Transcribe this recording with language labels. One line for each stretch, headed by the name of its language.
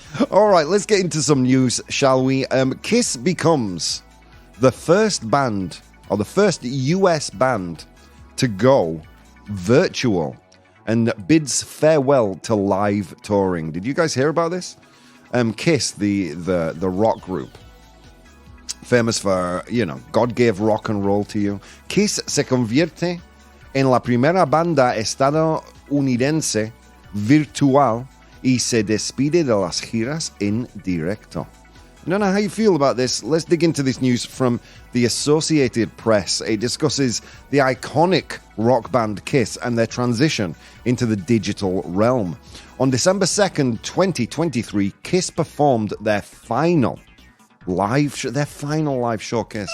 English: All right, let's get into some news, shall we? Kiss becomes the first band, or the first US band, to go virtual and bids farewell to live touring. Did you guys hear about this? Kiss, the rock group, famous for, God gave rock and roll to you.
Spanish: Kiss se convierte en la primera banda estadounidense virtual y se despide de las giras en directo.
English: I don't know how you feel about this. Let's dig into this news from the Associated Press. It discusses the iconic rock band Kiss and their transition into the digital realm. On December 2nd, 2023, Kiss performed their final live showcase.